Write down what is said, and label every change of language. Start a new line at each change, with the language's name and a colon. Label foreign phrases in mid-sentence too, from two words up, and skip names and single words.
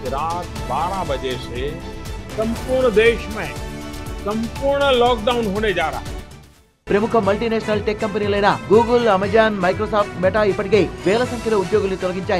Hindi: रात 12 बजे से संपूर्ण देश में संपूर्ण लॉकडाउन होने जा रहा है.
Telugu: ప్రముఖ
English: multinational tech
Telugu: కంపెనీలైన గూగుల్, అమెజాన్, మైక్రోసాఫ్ట్, మెటా ఇప్పటికే వేల సంఖ్యలో ఉద్యోగుల్ని తొలగించాయి.